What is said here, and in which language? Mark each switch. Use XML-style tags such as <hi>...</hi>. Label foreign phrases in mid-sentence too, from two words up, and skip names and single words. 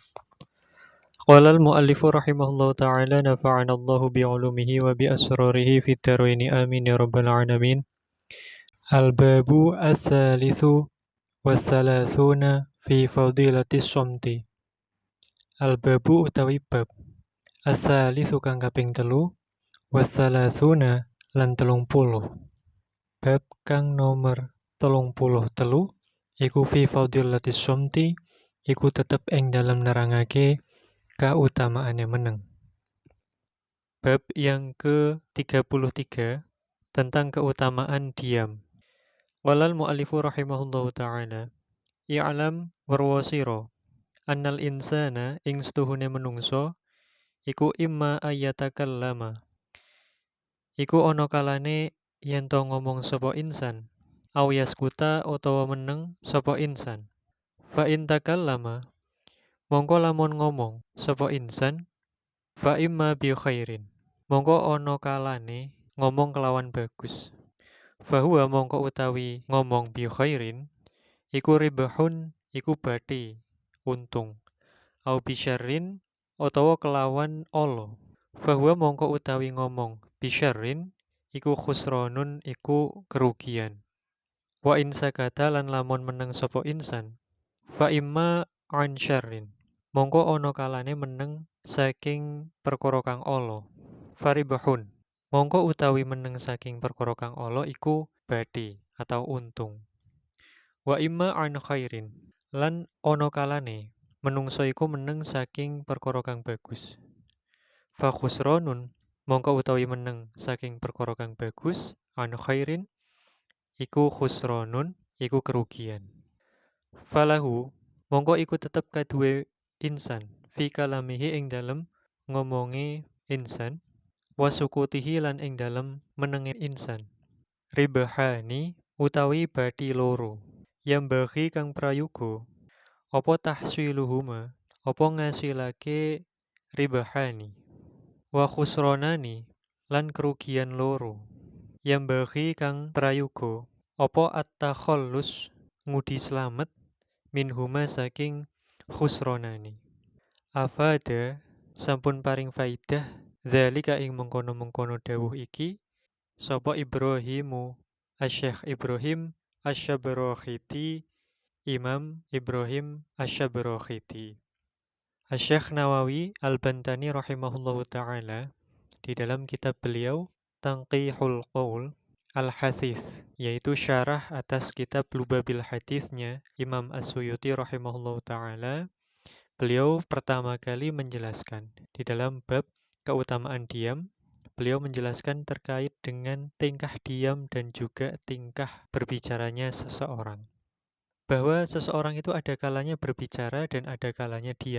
<ar>قال المؤلف رحمه الله تعالى نفعنا الله بعلومه وبأسراره في الدارين آمين يا رب العالمين. الباب الثالث والثلاثون في فضيلة الصمت.</ar> <jv>Al-babu utawi bab As-salisu kang kaping 3 Wassalatsuna lan 30. Bab kang nomor 33 iku</jv> <ar>في فضيلة الصمت</ar> <jv>iku tetep ing dalam nerangake kautamaane meneng.</jv> <id>Bab yang ke-33 tentang keutamaan diam.</id> <ar>قال المؤلف رحمه الله تعالى اعلم أرشدك أن الإنسان</ar> <jv>ing setuhune menungso iku</jv> <ar>إما أن يتكلم</ar> <jv>iku ana kalane yen to ngomong sapa insan</jv> <ar>أو يسكت</ar> <jv>utawa meneng sapa insan fa</jv> <ar>إن تكلم</ar> <jv>mongko lamun ngomong sapa insan</jv> <ar>فإما بخير</ar> <jv>mongko ana kalane ngomong kelawan bagus</jv> <ar>فهو</ar> <jv>mongko utawi ngomong</jv> <ar>بخير</ar> <jv>iku ribahun iku bathi untung</jv> <ar>أو بشر</ar> <jv>utawa kelawan Allah fahuwa mongko utawi ngomong bisyarrin iku khusronun iku kerugian</jv> <ar>وإن سكت</ar> <jv>lan lamun meneng sapa insan</jv> <ar>فإما عن شر</ar> <jv>mongko ana kalane meneng saking perkara kang Allah faribahun mongko utawi meneng saking perkara kang Allah iku badhe atau untung</jv> <ar>وإما عن خير</ar> <jv>lan ana kalane menungso iku meneng saking perkara kang bagus.</jv> <ar>فخسران</ar> <jv>mongko utawi meneng saking perkara kang bagus</jv> <ar>عن خير</ar> <jv>iku khusronun iku kerugian. Falahu mongko iku tetep kaduwe insan</jv> <ar>في كلامه</ar> <jv>ing dalem ngomongi insan wasukutihi lan ing dalem menenge insan. Ribahani utawi bathi loro yang bagi kang prayoga apa tahsiluhuma apa ngasilake</jv> <ar>ربحان وخسرانان</ar> <jv>lan kerugian loro yang bagi kang prayoga apa at-takhallus ngudi slamet minhuma saking khusronani afada sampun paring faidah zalika ing mengkono-mengkono dawuh iki sapa Ibrahimu Asy-Syaikh Ibrahim Asy-Syabrakhiti Imam Ibrahim Asy-Syabrakhiti</jv> <id>Asy-Syaikh Nawawi Al-Bantani</id> <ar>رحمه الله تعالى</ar> <id>di dalam kitab beliau Tanqihul Qaul Al-Hathith yaitu syarah atas kitab Lubabil Hadithnya Imam As-Suyuti</id> <ar>رحمه الله تعالى</ar> <id>beliau pertama kali menjelaskan di dalam bab keutamaan diam beliau menjelaskan terkait dengan tingkah diam dan juga tingkah berbicaranya seseorang bahwa seseorang itu ada kalanya berbicara dan ada kalanya diam.</id>